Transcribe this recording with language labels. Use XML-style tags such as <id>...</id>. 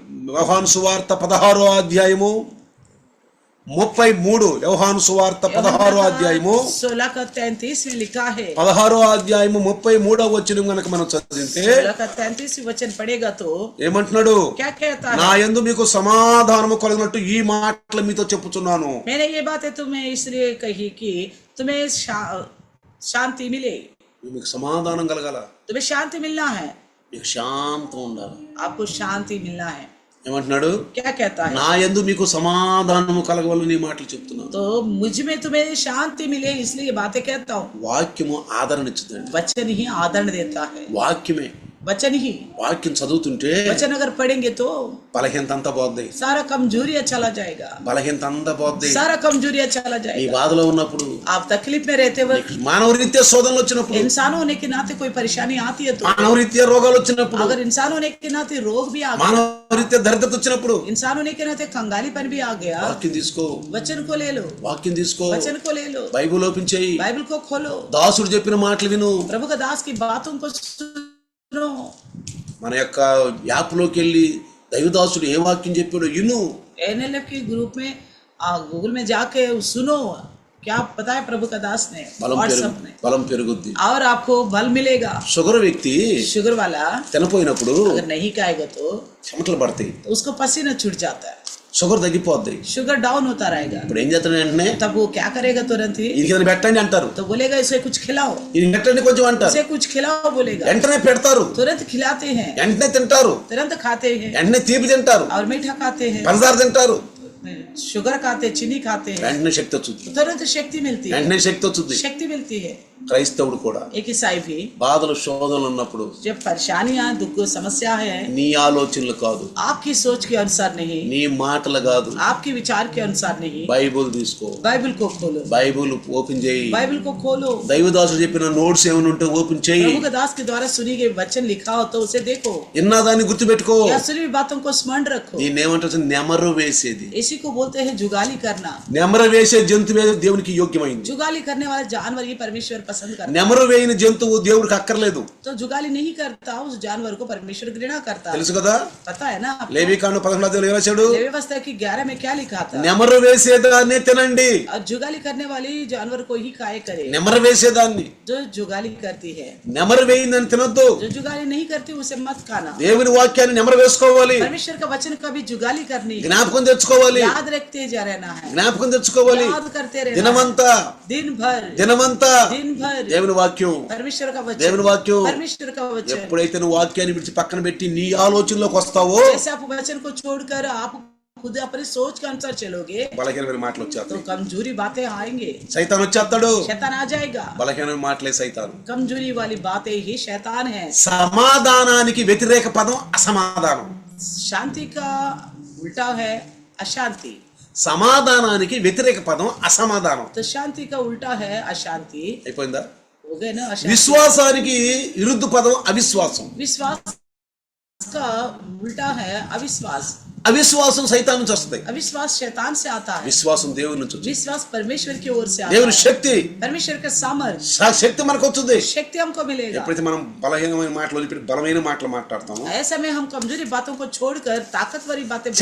<te>యోహాను సువార్త 16వ అధ్యాయము 33, యోహాను సువార్త 16వ అధ్యాయము</te> <hi>16 का 33 में लिखा है,</hi> <te>16వ అధ్యాయము 33వ వచనం గనుక మనం చదివితే</te> <hi>16 का 33 वचन पढ़ेगा तो</hi> <te>ఏమంటున్నాడు?</te> <hi>क्या कहता</hi> <te>నా</te> <hi>है?</hi> <te>యందు మీకు సమాధానము కలుగునట్టు ఈ మాటలు మీతో చెప్పుచున్నాను.</te> <hi>मैंने ये बातें तुम्हें इसलिए कही कि तुम्हें शांति मिले,</hi> <te>మీకు సమాధానం కలగాల,</te> <hi>तुम्हें शांति मिलना है,</hi> <te>మీకు శాంతం ఉండాలి.</te> <hi>आपको शांति मिलना है।</hi> <te>ఏమంటున్నాడు?</te> <hi>क्या कहता है?</hi> <te>నా యందు మీకు సమాధానము కలగవలని ఈ మాటలు చెప్తున్నాను.</te> <hi>तो मुझ में तुम्हें शांति मिले इसलिए ये बातें कहता हूँ।</hi> <te>వాక్యము ఆదరణ ఇచ్చుదండి.</te> <hi>वचन ही आदरण देता है,</hi> <te>వాక్యమే</te> <hi>वचन ही,</hi> <te>వాక్యం చదువుతుంటే</te> <hi>वचन अगर पढ़ेंगे तो</hi> <te>బలహీనత అంతా పోద్ది,</te> <hi>सारा कमजोरियां चला जाएगा,</hi> <te>బలహీనత అంతా పోద్ది.</te> <hi>सारा कमजोरियां चला</hi> <te>ఈ</te> <hi>जाएगा।</hi> <te>బాధలో ఉన్నప్పుడు,</te> <hi>आप तकलीफ में रहते वक्त,</hi> <te>మానవ రీత్యా శోధనలు వచ్చినప్పుడు,</te> <hi>इंसान होने के नाते कोई परेशानी आती है तो,</hi> <te>మానవ రీత్యా రోగాలు వచ్చినప్పుడు,</te> <hi>अगर इंसान होने के नाते रोग भी आ गया,</hi> <te>మానవ రీత్యా దరిద్రత వచ్చినప్పుడు</te> <hi>इंसान होने के नाते कंगालीपन भी आ गया,</hi> <te>వాక్యం తీసుకో,</te> <hi>वचन को ले लो,</hi> <te>వాక్యం తీసుకో,</te> <hi>वचन को ले लो,</hi> <te>బైబిల్ ఓపెన్ చేయి,</te> <hi>बाइबल को खोलो,</hi> <te>దాసుడు చెప్పిన మాటలు విను.</te> <hi>प्रभु का दास की बातों को सुनो।</hi> <te>మన యొక్క యాప్లోకి వెళ్ళి దైవదాసుడు ఏ వాక్యం చెప్పాడో విను.</te> <hi>एनएलएफ के ग्रुप में गूगल में जाके सुनो क्या पता है प्रभु का दास ने, व्हाट्सएप में,</hi> <te>బలం పెరుగుద్ది.</te> <hi>और आपको बल मिलेगा।</hi> <te>షుగర్ వ్యక్తి</te> <hi>शुगर वाला</hi> <te>తినపోయినప్పుడు</te> <hi>अगर नहीं खाएगा तो</hi> <te>చెమటలు పడతాయి,</te> <hi>उसको पसीना छूट जाता है,</hi> <te>షుగర్ తగ్గిపోద్ది.</te> <hi>शुगर डाउन होता रहेगा।</hi> <te>ఇప్పుడు ఏం చేస్తాడు వెంటనే,</te> <hi>तब वो क्या करेगा तुरंत ही,</hi> <te>ఇది కింద పెట్టండి అంటారు,</te> <hi>तो बोलेगा इसे कुछ खिलाओ,</hi> <te>ఇది పెట్టండి కొంచెం అంటారు,</te> <hi>इसे कुछ खिलाओ बोलेगा,</hi> <te>వెంటనే పెడతారు,</te> <hi>तुरंत खिलाते हैं,</hi> <te>వెంటనే తింటారు,</te> <hi>तुरंत खाते हैं,</hi> <te>వెంటనే తీపి తింటారు,</te> <hi>और मीठा खाते हैं,</hi> <te>పంచదార తింటారు,</te> <hi>शुगर खाते, चीनी खाते हैं,</hi> <te>వెంటనే శక్తి వచ్చింది,</te> <hi>तुरंत शक्ति मिलती है,</hi> <te>వెంటనే శక్తి వచ్చింది.</te> <hi>शक्ति मिलती है।</hi> <te>క్రైస్తవుడు కూడా</te> <hi>एक ईसाई भी</hi> <te>బాధలు శోధనలు ఉన్నప్పుడు</te> <hi>जब परेशानियां दुख समस्या है,</hi> <te>నీ ఆలోచనలు కాదు,</te> <hi>आपकी सोच के अनुसार नहीं,</hi> <te>నీ మాటలు కాదు,</te> <hi>आपके विचार के अनुसार नहीं,</hi> <te>బైబుల్ తీసుకో,</te> <hi>बाइबल को खोलो,</hi> <te>బైబుల్ ఓపెన్ చేయి,</te> <hi>बाइबल को खोलो,</hi> <te>దైవదాసుడు చెప్పిన నోట్స్ ఏమైనా ఉంటే ఓపెన్ చేయి,</te> <hi>प्रभु का दास के द्वारा सुनी गई वचन लिखा हो तो उसे देखो,</hi> <te>విన్నా దాన్ని గుర్తుపెట్టుకో.</te> <hi>या सुनी हुई बातों को स्मरण रखो।</hi> <te>దీన్ని ఏమంటారు, నెమరు వేసేది.</te> <hi>इसी को बोलते हैं जुगाली करना।</hi> <te>నెమరు వేసే జంతువే దేవునికి యోగ్యమైంది,</te> <hi>जुगाली करने वाला जानवर ही परमेश्वर पसंद करता है।</hi> <te>నెమరు వేయని జంతువు దేవుడికి అక్కర్లేదు,</te> <hi>तो जुगाली नहीं करता उस जानवर को परमेश्वर घृणा करता है।</hi> <te>తెలుసు కదా.</te> <hi>पता है ना आपको?</hi> <te>లేవికాండం 11వ రాశాడు,</te> <hi>व्यवस्था की 11 में क्या लिखा था,</hi> <te>నెమరు వేసేదాన్ని తినండి,</te> <hi>और जुगाली करने वाली जानवर को ही खाए करे।</hi> <te>నెమరు వేసేదాన్ని,</te> <hi>जो जुगाली करती है,</hi> <te>నెమరు వేయిందని తినొద్దు.</te> <hi>जो जुगाली नहीं करती उसे मत खाना।</hi> <te>దేవుని వాక్యాన్ని నెమరు వేసుకోవాలి,</te> <hi>परमेश्वर का वचन कभी जुगाली करनी है,</hi> <te>జ్ఞాపకం తెచ్చుకోవాలి,</te> <hi>याद रखते जा रहना है,</hi> <te>జ్ఞాపకం తెచ్చుకోవాలి.</te> <hi>याद करते रहना है।</hi> <te>దినమంతా</te> <hi>दिन भर दिन भर</hi> <te>దేవుని వాక్యం,</te> <hi>परमेश्वर का वचन,</hi> <te>దేవుని వాక్యం.</te> <hi>परमेश्वर का वचन।</hi> <te>ఎప్పుడైతే నువ్వు వాక్యాన్ని విడిచి పక్కన పెట్టి నీ ఆలోచనలోకి వస్తావో,</te> <hi>जैसे आप वचन को छोड़कर आप खुद अपनी सोच के अनुसार चलोगे</hi> <te>బలహీనమైన మాటలు</te> <hi>तो</hi> <te>వచ్చేస్తాయి,</te> <hi>कमजोरी बातें आएंगे,</hi> <te>సైతాన్ వచ్చేస్తాడు.</te> <hi>शैतान आ जाएगा।</hi> <te>బలహీనమైన మాటలే సైతాన్.</te> <hi>कमजोरी वाली बातें ही शैतान है।</hi> <te>సమాధానానికి వ్యతిరేక పదం అసమాధానం,</te> <hi>शांति का उल्टा है अशांति,</hi> <te>సమాధానానికి వ్యతిరేక పదం అసమాధానం.</te> <hi>तो शांति का उल्टा है अशांति।</hi> <te>అయిపోయిందా.</te> <hi>हो गए ना अशांति।</hi> <te>విశ్వాసానికి విరుద్ధ పదం అవిశ్వాసం.</te> <hi>विश्वास का उल्टा है अविश्वास।</hi> <te>అవిశ్వాసం సైతాన్ నుంచి వస్తుంది,</te> <hi>अविश्वास शैतान से आता है,</hi> <te>విశ్వాసం దేవుని నుంచి వస్తుంది.</te> <hi>विश्वास परमेश्वर की ओर से आता</hi> <te>దేవుని</te> <hi>है।</hi> <te>శక్తి,</te> <hi>परमेश्वर का सामर्थ्य,</hi> <te>శక్తి మనకు వస్తుంది.</te> <hi>शक्ति हमको मिलेगा।</hi> <te>ఎప్పుడైతే మనం బలహీనమైన మాటలు వదిలిపెట్టి బలమైన మాటలు మాట్లాడతామో,</te> <hi>ऐसे में हम कमजोरी बातों को छोड़कर ताकतवरी बातें बोलेंगे।</hi>